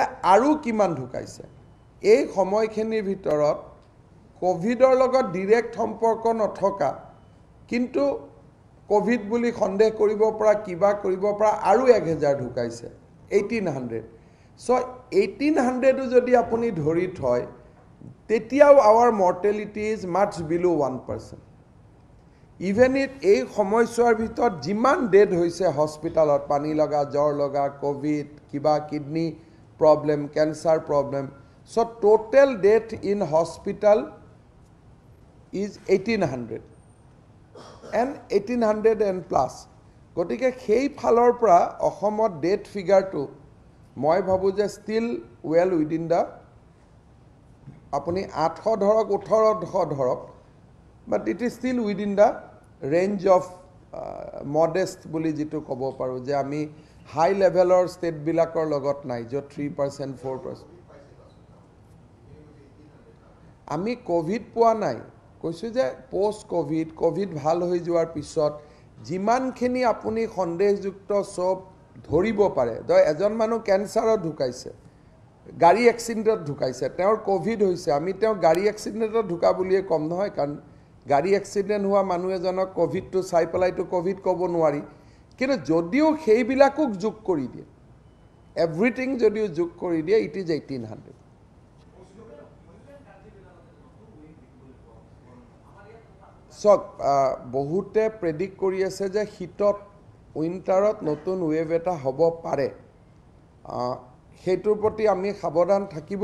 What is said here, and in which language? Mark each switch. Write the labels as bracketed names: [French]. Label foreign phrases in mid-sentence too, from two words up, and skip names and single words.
[Assamese] আৰু কিমান ঢুকাইছে এই সময়খিনিৰ ভিতৰত কোভিডৰ লগত ডাইৰেক্ট সম্পৰ্ক নথকা কিন্তু কোভিড বুলি সন্দেহ কৰিব পৰা কিবা কৰিব পৰা আৰু 1000 ঢুকাইছে 1800 সো 1800 যদি আপুনি ধৰি থয় তেতিয়াও [English] our mortality is much below 1% even it [Assamese] এই সময়ছোৱাৰ ভিতৰত যিমান ডেড হৈছে হস্পিটালত পানী লগা জ্বৰ লগা কোভিড কিবা কিডনি প্ৰবলেম ক্যান্সাৰ প্ৰবলেম সো [English] total death in hospital [Assamese] is [English] 1800 and 1800 and plus [Assamese] গতিকে সেই ফালৰ পৰা অসমত [English] death figure [Assamese] মই ভাবো যে [English] still well within the [Assamese] আপুনি 800 ধৰক 1800 ধৰক [English] but it is still within the range of modest [Assamese] বুলি যেটো ক'ব পাৰো যে আমি [English] high level state [Assamese] বিলাকৰ লগত নাই যে 3% 4% আমি কোভিড পোৱা নাই কৈছো যে পোষ্ট কোভিড ভাল হৈ যোৱাৰ পিছত যিমানখিনি আপুনি সন্দেহযুক্ত সব ধৰিব পাৰে এজন মানুহ ক্যান্সাৰত ঢুকাইছে গাড়ী এক্সিডেন্টত ঢুকাইছে তেওঁৰ কোভিড হৈছে আমি তেওঁ গাড়ী এক্সিডেন্টত ঢুকা বুলিয়ে কম নহয় কাৰণ গাড়ী এক্সিডেন্ট হোৱা মানুহ এজনক কোভিডটো চাই পেলাইটো কোভিড ক'ব নোৱাৰি কিন্তু যদিও সেইবিলাকক যোগ কৰি দিয়ে everything যদিও যোগ কৰি দিয়ে [English] it is 1800 [Assamese] চক বহুতে প্ৰেডিক্ট কৰি আছে যে শীতত উইন্টাৰত নতুন ৱেভ এটা হ'ব পাৰে সেইটোৰ প্ৰতি আমি সাৱধান থাকিব